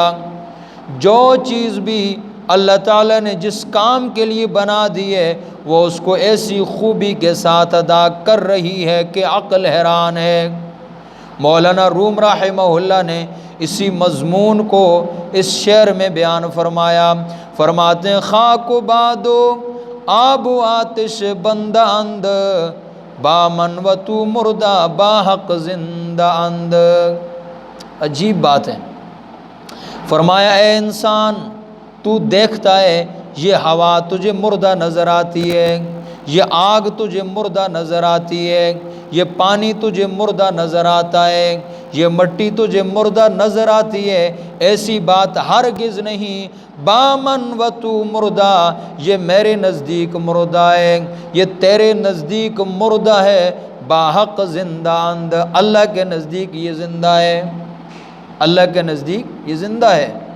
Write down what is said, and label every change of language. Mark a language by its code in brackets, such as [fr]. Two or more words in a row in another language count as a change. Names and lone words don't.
[ur] جو چیز بھی اللہ تعالیٰ نے جس کام کے لیے بنا دی ہے، وہ اس کو ایسی خوبی کے ساتھ ادا کر رہی ہے کہ عقل حیران ہے۔ مولانا روم رحمہ اللہ نے اسی مضمون کو اس شعر میں بیان فرمایا، فرماتے ہیں [fa] خاک و باد و آب و آتش بندہ اند، با من و تو مردہ با حق زندہ اند۔ [ur] عجیب بات ہے، فرمایا اے انسان، تو دیکھتا ہے یہ ہوا تجھے مردہ نظر آتی ہے، یہ آگ تجھے مردہ نظر آتی ہے، یہ پانی تجھے مردہ نظر آتا ہے، یہ مٹی تجھے مردہ نظر آتی ہے، ایسی بات ہرگز نہیں، [fa] بامن و تو مردہ، [ur] یہ میرے نزدیک مردہ ہے، یہ تیرے نزدیک مردہ ہے، [fa] باحق زندہ اند، [ur] اللہ کے نزدیک یہ زندہ ہے، اللہ کے نزدیک یہ زندہ ہے۔